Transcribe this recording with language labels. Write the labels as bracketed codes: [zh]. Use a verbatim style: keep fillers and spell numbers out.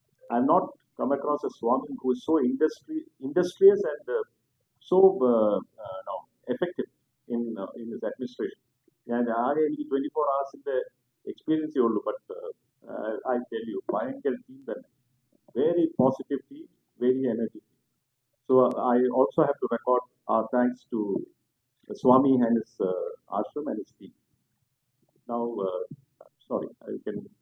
[en] I've not come across a Swami who is so industry, industrious and uh, so uh, uh, no, effective in uh, in his administration. [ml] ഞാൻ ആകെ എനിക്ക് twenty four ഹവേഴ്സിന്റെ എക്സ്പീരിയൻസേ ഉള്ളൂ. [en] but I tell you [ml] ഭയങ്കര team തന്നെ, [en] Very positive team, very energy. So uh, I also have to record our thanks to Swami and his uh, ashram and his team. Now, uh, sorry, I can